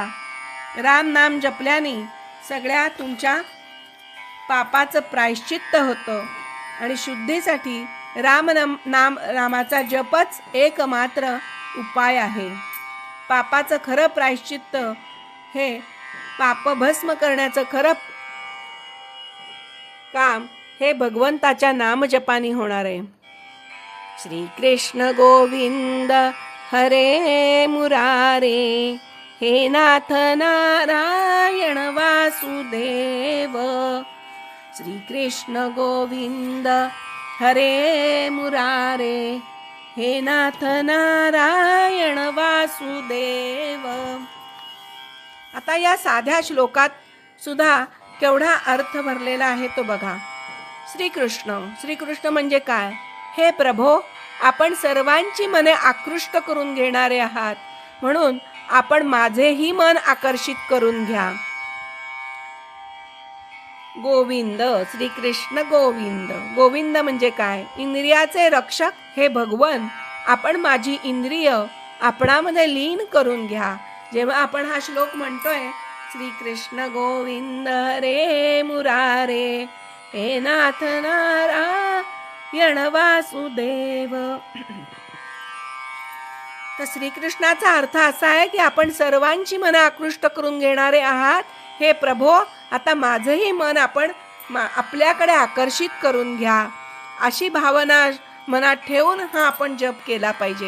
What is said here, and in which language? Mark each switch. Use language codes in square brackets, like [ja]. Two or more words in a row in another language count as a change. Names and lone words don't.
[mr] राम नाम जपल्याने सगळ्या तुमच्या पापाचं प्रायश्चित्त होतं आणि शुद्धीसाठी रामाचा जपच एकमात्र उपाय आहे. पापाचं खरं प्रायश्चित्त हे पाप भस्म करण्याचं खरं काम हे भगवंताच्या नामजपाने होणार आहे. [sa] श्री कृष्ण गोविंद हरे मुरारे, हे नाथ नारायण वासुदेव. श्री कृष्ण गोविंद हरे मुरारे, हे नाथ नारायण वासुदेव. [mr] आता या साध्या श्लोकात सुद्धा केवढा अर्थ भरलेला आहे तो बघा. श्रीकृष्ण म्हणजे काय? हे प्रभो, आपण सर्वांची मने आकृष्ट करून घेणारे आहात, म्हणून आपण माझेही मन आकर्षित करून घ्या. गोविंद, श्रीकृष्ण गोविंद. गोविंद म्हणजे काय? इंद्रियाचे रक्षक हे भगवन, आपण माझी इंद्रिय आपणामध्ये लीन करून घ्या. जेव्हा आपण हा श्लोक म्हणतोय, [sa] श्रीकृष्ण गोविंद हरे मुरारे, हे नाथ नारायण वासुदेव, [mr] तर श्रीकृष्णाचा अर्थ असा आहे की आपण सर्वांची मन आकृष्ट करून घेणारे आहात. हे प्रभो, आता माझंही मन आपण आपल्याकडे आकर्षित करून घ्या. अशी भावना मनात ठेवून हा आपण जप केला पाहिजे.